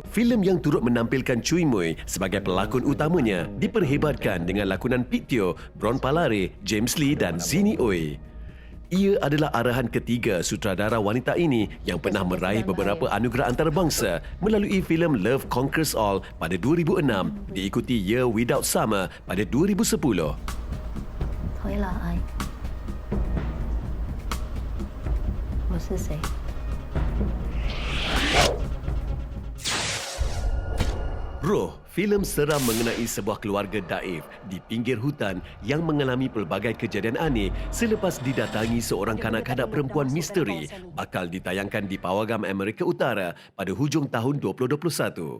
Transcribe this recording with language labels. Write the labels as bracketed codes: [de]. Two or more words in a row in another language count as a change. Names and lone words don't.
[ms] Filem yang turut menampilkan Chui Mui sebagai pelakon utamanya diperhebatkan dengan lakonan Pit Teo, Bron Palare, James Lee dan Zini Oi. Ia adalah arahan ketiga sutradara wanita ini yang pernah meraih beberapa anugerah antarabangsa melalui filem Love Conquers All pada 2006, diikuti Year Without Summer pada 2010. [zh] 回来，我是谁？ [ms] Roh, filem seram mengenai sebuah keluarga daif di pinggir hutan yang mengalami pelbagai kejadian aneh selepas didatangi seorang kanak-kanak perempuan misteri bakal ditayangkan di Pawagam Amerika Utara pada hujung tahun 2021.